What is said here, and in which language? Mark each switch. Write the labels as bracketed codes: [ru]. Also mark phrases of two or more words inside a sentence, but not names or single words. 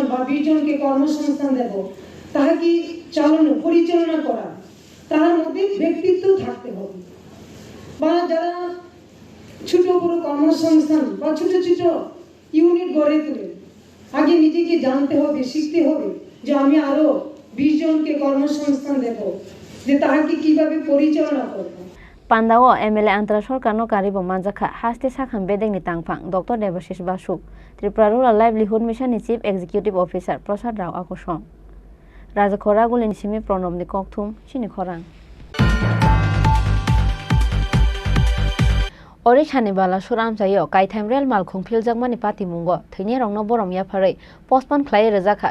[bn] বা 20 জনকে কর্মসংস্থান দেব তাহা কি চালানো পরিচালনা করা তার মধ্যে ব্যক্তিত্ব থাকতে হবে বা যারা ছোট বড় কর্মসংস্থান বা ছোট ছোট ইউনিট গড়ে তোলে আগে নিজেকে জানতে হবে শিখতে হবে যে আমি আরো 20 জনকে কর্মসংস্থান দেব যে তাহাকে কিভাবে পরিচালনা করব [trp] Pandao MLA Antara Sarkar no karibo manjaka haste sakham bedeng ni tangphang Dr. Debashish Basu Tripura Rural Livelihood Mission ni [en] Chief Executive Officer [trp] Prasad Rao akosong Raja Khoragulin simi pronom ni kokthum chini khorang Orishani bala suram sayo kaitham rel malkhung philjagmani pati mungo thini rongno borom ya pharai postpone khlai rejaka